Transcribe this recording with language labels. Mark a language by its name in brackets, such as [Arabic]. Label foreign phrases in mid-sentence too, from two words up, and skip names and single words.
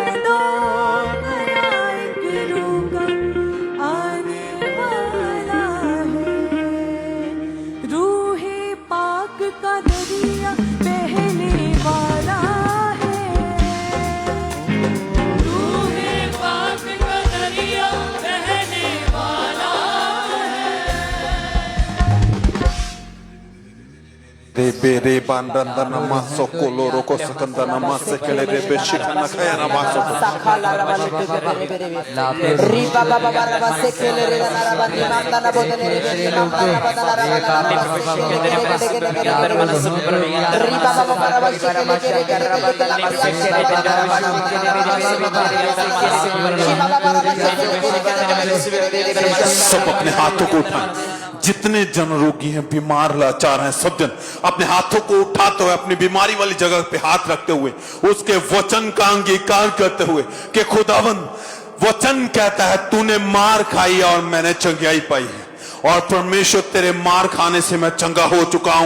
[Hindi] तो नया एक रोका आने वाला है, रूहे पाक का दरिया बहने वाला है, रूहे पाक का दरिया बहने वाला Rebere bandandana maso koloro kosakandana masekele rebe shikana kayana maso. Riba baba baraba sekele rena narabani mandana bodene rebe mandana bodana rabana riba baba baraba sekele सब अपने हाथों को उठाएं। जितने जन रोगी हैं, बीमार लाचार हैं, सब जन अपने हाथों को उठाते हुए अपनी बीमारी वाली जगह पे हाथ रखते हुए उसके वचन का अंगीकार करते हुए कि खुदावंद वचन कहता है तूने मार खाई और मैंने चंगाई पाई है, और परमेश्वर तेरे मार खाने से मैं चंगा हो चुका हूं।